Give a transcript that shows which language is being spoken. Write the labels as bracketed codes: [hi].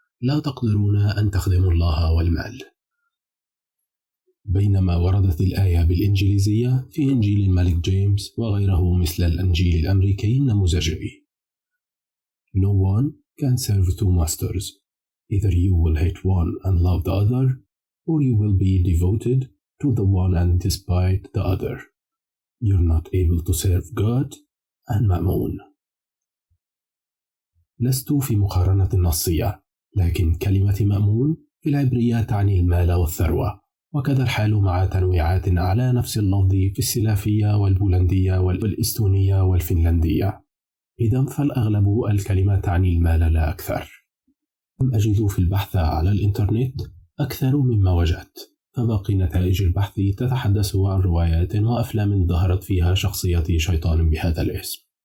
[ar] لا تقدرون أن تخدموا الله والمال. بينما وردت الآية بالإنجليزية في إنجيل الملك جيمس وغيره مثل الإنجيل الأمريكي النموذجي: [en] No one can serve two masters. Either you will hate one and love the other, or you will be devoted to the one and despise the other. You're not able to serve God and Mammon. [ar] لست في مقارنة نصية، لكن كلمة مأمون في العبرية تعني المال والثروة، وكذا الحال مع تنويعات على نفس اللفظ في السلافية والبولندية والإستونية والفنلندية. إذن فالأغلب الكلمة تعني المال لا أكثر. لم أجد في البحث على الإنترنت أكثر مما وجدت، فباقي نتائج البحث تتحدث عن روايات وأفلام ظهرت فيها شخصية شيطان بهذا الاسم.